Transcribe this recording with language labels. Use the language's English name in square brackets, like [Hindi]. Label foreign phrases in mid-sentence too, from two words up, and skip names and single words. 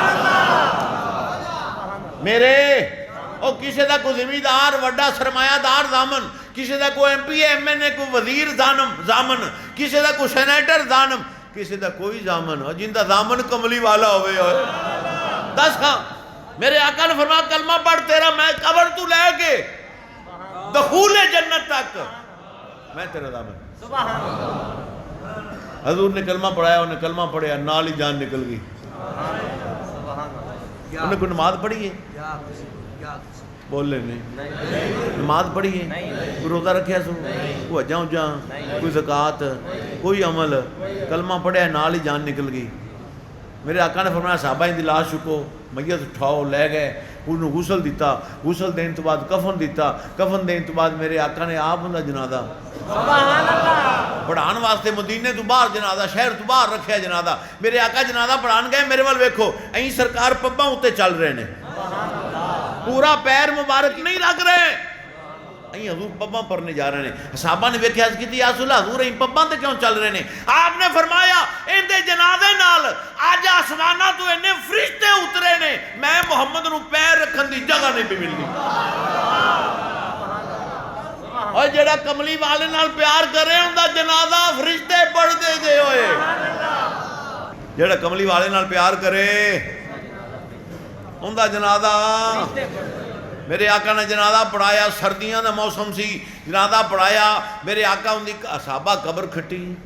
[Punjabi] میرے او کسی دا کوئی زمیندار وڈا سرمایہ دار زامن کسی دا کوئی ایم پی ایم این اے کوئی وزیر زامن کسی دا کوئی سینیٹر زامن کسی دا کوئی زامن جن دا زامن کملی والا ہوئے دس کھاں میرے آقا نے فرمایا کلمہ پڑھ تیرا میں قبر تو لے کے دخول جنت تک میں تیرا زامن حضور نے کلمہ پڑھایا انہیں کلمہ پڑھایا نال ہی جان نکل گئی انہیں کوئی نماز پڑھی ہے بول لے نہیں نماز پڑھی ہے کوئی روزہ رکھیا سو کوئی حجاں اجاں کوئی زکوٰۃ کوئی عمل کلمہ پڑھیا نال ہی جان نکل گئی میرے آقا نے فرمایا صحابہ دی لاش چکو میت اٹھاؤ لے گئے انہوں غسل دیتا غسل دین تو بعد کفن دیتا کفن دین تو بعد میرے آقا نے آپ انہا جنازہ پڑھان واسطے مدینے تو باہر جنازہ شہر تو باہر رکھیا جنازہ میرے آقا جنازہ پڑھان گئے میرے وال ویکھو این سرکار پباں ہوتے چل رہے نے پورا پیر مبارک نہیں رکھ رہے این حضور پباں پرنے جا رہے ہیں صحابہ نے ویکھیا کی تھی [Arabic] یا رسول اللہ [Punjabi] حضور این پباں تے کیوں چل رہے ہیں آپ نے فرمایا ان دے جنازے نال آج آسمانہ تو انہیں فرشتے اترے نے میں محمد نو پیر رکھن دی جگہ نہیں بھی ملنی اور جڑا کملی والے نال پیار کرے ان دا جنازہ فرشتے پڑھ دے گئے ہوئے جڑا کملی والے نال پیار کرے ان دا جنازہ میرے آقا نے جنازہ پڑھایا سردیاں دا موسم سی جنازہ پڑھایا میرے آقا ان دی صحابہ قبر کھٹی